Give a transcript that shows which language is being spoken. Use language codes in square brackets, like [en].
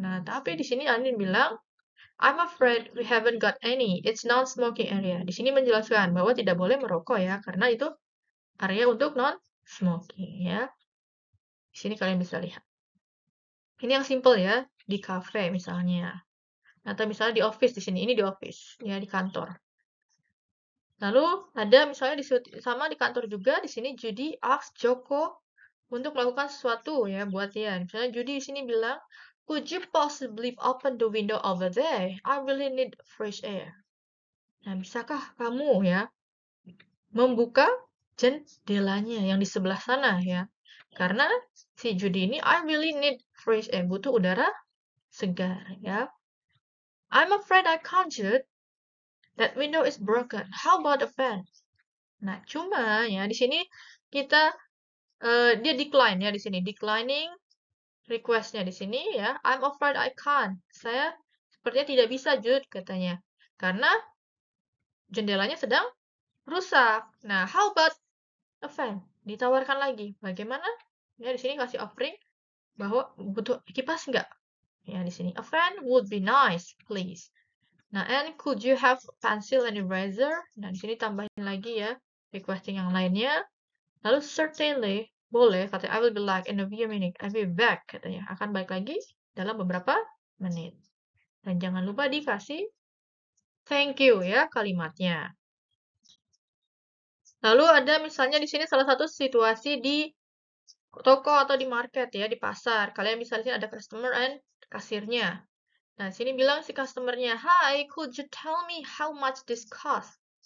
[id] Nah, tapi di sini [en] Andin bilang, I'm afraid we haven't got any. It's non-smoking area. [id] Di sini menjelaskan bahwa tidak boleh merokok ya, karena itu area untuk non-smoking ya. Di sini kalian bisa lihat. Ini yang simple ya, di cafe misalnya. Atau misalnya di office di sini. Ini di office, ya di kantor. Lalu ada misalnya sama di kantor juga di sini Judy ask Joko untuk melakukan sesuatu ya buat dia. Misalnya Judy di sini bilang, [en] could you possibly open the window over there? I really need fresh air. [id] Nah, bisakah kamu ya membuka jendelanya yang di sebelah sana ya? Karena si Judy ini [en] I really need fresh air, [id] butuh udara segar ya. [en] I'm afraid I can't, Jude. That window is broken. How about a fan? [id] Nah, cuma ya di sini kita dia decline ya di sini, declining requestnya di sini ya. [en] I'm afraid I can't. [id] Saya sepertinya tidak bisa, Jude, katanya. Karena jendelanya sedang rusak. Nah, [en] how about a fan? [id] Ditawarkan lagi. Bagaimana? Ya, di sini kasih offering bahwa butuh kipas nggak? Ya, di sini. [en] A fan would be nice, please. Nah, and could you have pencil and eraser? [id] Nah, di sini tambahin lagi ya, requesting yang lainnya. Lalu [en] certainly, [id] boleh, katanya, [en] I will be back in a few minutes. I'll be back, [id] katanya. Akan balik lagi dalam beberapa menit. Dan jangan lupa dikasih thank you ya kalimatnya. Lalu ada misalnya di sini salah satu situasi di toko atau di market ya, di pasar. Kalian bisa lihat ada customer and kasirnya. Nah, sini bilang si customernya, [en] "Hi, could you tell me how much this cost?"